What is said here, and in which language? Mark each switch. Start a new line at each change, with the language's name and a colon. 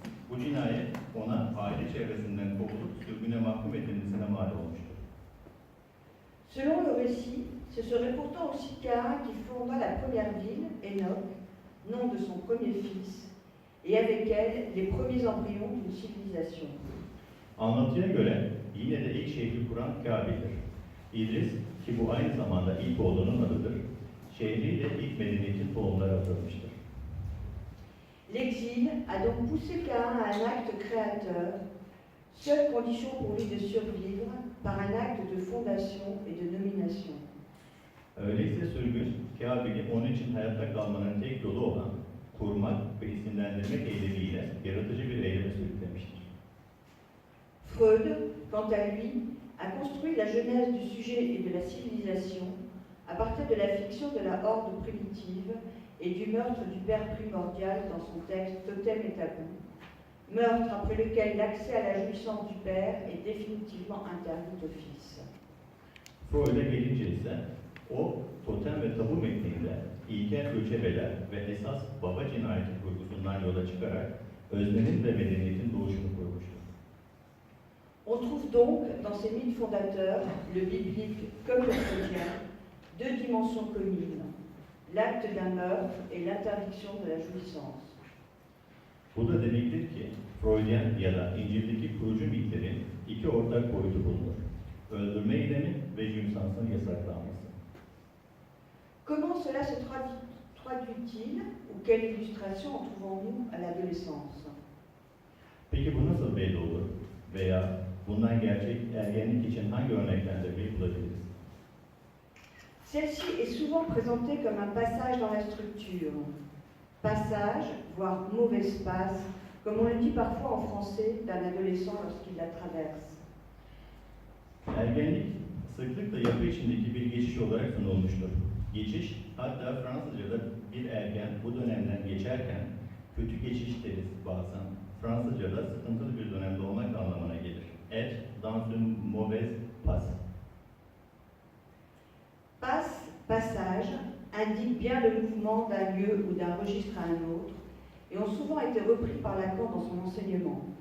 Turkish: Bu cinayet ona aile çevresinden kovulup sürgüne mahkum edilmesine mal olmuştur.
French: Selon le récit, ce serait pourtant aussi Caïn qui fonda la première ville, Enoch, nom de son premier fils, et avec elle les premiers embryons d'une civilisation.
Turkish: Anlatıya göre yine de ilk şehri kuran Kabil'dir. İdris, ki bu aynı zamanda ilk oğlunun adıdır, şehriyle ilk medeniyetin tohumları atılmıştır.
French: L'exil a donc poussé Caïn à un acte créateur, seule condition pour lui de survivre par un acte de fondation et de nomination.
Turkish: Öyleyse sürgün, Kabil'i onun için hayatta kalmanın tek yolu olan kurmak ve isimlendirmek eylemiyle yaratıcı bir eyleme sürüklemiştir.
French: Freud, quant à lui, a construit la genèse du sujet et de la civilisation à partir de la fiction de la horde primitive et du meurtre du père primordial dans son texte Totem et Tabou, meurtre après lequel l'accès à la jouissance du père est définitivement interdit au fils.
Turkish: Freud'a gelince ise o totem ve tabu metninde ilkel göçebeler ve esas baba cinayeti kurgusundan yola çıkarak öznenin ve medeniyetin doğuşunu kurmuştur.
French: On trouve donc dans ces mythes fondateurs, le biblique comme le freudien, deux dimensions communes, l'acte d'un meurtre et l'interdiction de la jouissance.
Turkish: Bu da demektir ki Freudyen ya da İncil'deki kurucu mitlerin iki ortak boyutu bulunur. Öldürme eylemi ve jümsansın yasaklanması.
French: Comment cela se traduit-il ou quelle illustration en trouvons-nous à l'adolescence?
Turkish: Peki bu nasıl belli olur? Veya bundan gerçek ergenlik için hangi örneklendirmeyi bulabiliriz?
French: Celle-ci est souvent présentée comme un passage dans la structure. Passage, voire mauvaise passe, comme on le dit parfois en français d'un adolescent lorsqu'il la traverse.
Turkish: Ergenlik sıklıkla yapı içindeki bir geçiş olarak sunulmuştur. Geçiş, hatta Fransızca'da bir ergen bu dönemden geçerken kötü geçiş deriz bazen. Fransızca'da sıkıntılı bir dönemde olmak anlamına gelir.
French: Être dans une mauvaise passe. Passe, passage, indique bien le mouvement d'un lieu ou d'un registre à un autre, et ont souvent été repris par Lacan dans son enseignement.